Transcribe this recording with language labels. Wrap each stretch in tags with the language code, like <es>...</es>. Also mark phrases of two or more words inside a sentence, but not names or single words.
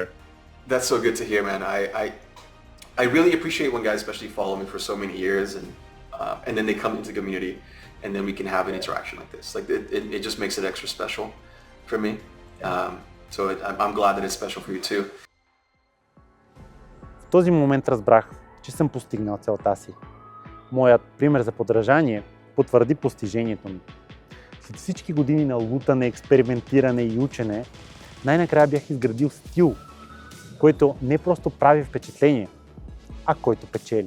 <en>That's so good to hear, man. I really appreciate when guys especially follow me for so many years and then they come into the community and then we can have an interaction like this. Like it just makes it extra special for me. I'm glad that it's special for you too.</en> <bg>В този момент разбрах, че съм постигнал целта си. Моят пример за подражание потвърди постижението ми. След всички години на лутане, експериментиране и учене, най-накрая бях изградил стил, който не просто прави впечатление, а който печели.</bg>